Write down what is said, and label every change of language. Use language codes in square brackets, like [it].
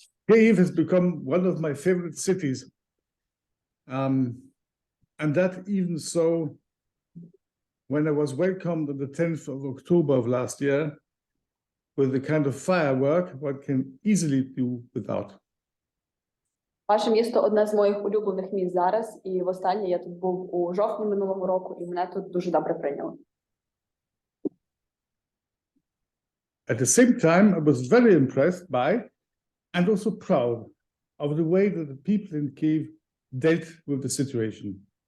[en] Kyiv has become one of my favorite cities. And that even so, when I was welcomed on the 10th of October of last year, with the kind of firework one can easily do without. [uk] Ваше місто – одне з моїх улюблених міст зараз, і востаннє я тут був у жовтні минулого року, і мене тут дуже добре прийняли. [en] At the same time, I was very impressed by, and also proud, of the way that the people in Kyiv dealt with the situation.